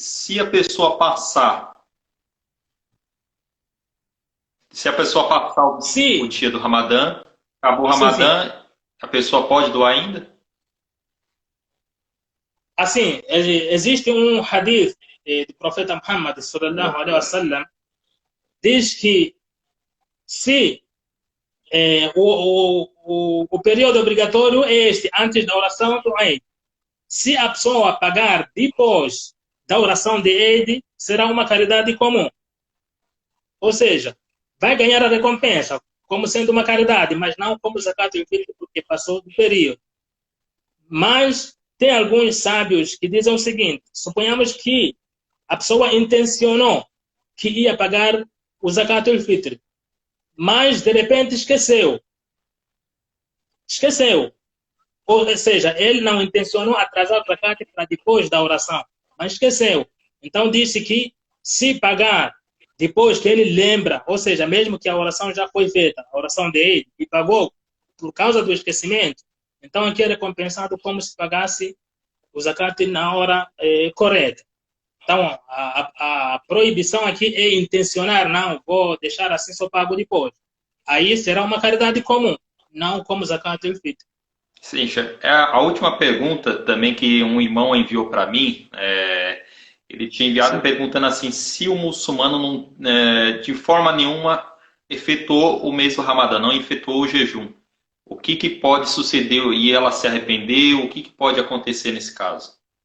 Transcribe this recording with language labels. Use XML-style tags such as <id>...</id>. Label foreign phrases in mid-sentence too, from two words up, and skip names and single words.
<pt>Se a pessoa passar o dia do Ramadã, acabou o Ramadã, a pessoa pode doar ainda? Assim, existe um hadith do profeta Muhammad</pt> <ar>صلى الله عليه وسلم,</ar> <pt>diz que se o período obrigatório é este, antes da oração do Eid. Se a pessoa pagar depois da oração de Eid, será uma caridade comum. Ou seja, vai ganhar a recompensa como sendo uma caridade, mas não como</pt> <ar>زكاة الفطر,</ar> <pt>porque passou do período. Mas tem alguns sábios que dizem o seguinte: suponhamos que a pessoa intencionou que ia pagar o</pt> <ar>زكاة الفطر,</ar> <pt>mas de repente esqueceu. Ou seja, ele não intencionou atrasar o zakat para depois da oração, mas esqueceu. Então disse que se pagar depois que ele lembra, ou seja, mesmo que a oração já foi feita, a oração de Eid, e pagou por causa do esquecimento, então aqui é recompensado como se pagasse o zakat na hora correta. Então, a proibição aqui é intencionar, não vou deixar assim, só pago depois. Aí será uma caridade comum, não como</pt> <ar>زكاة الفطر.</ar> <pt>Sim, a última pergunta também que um irmão enviou para mim, ele tinha enviado perguntando assim, se o muçulmano não, de forma nenhuma efetuou o mês do Ramadã, não efetuou o jejum, o que pode suceder e ela se arrependeu, o que pode acontecer nesse caso?</pt>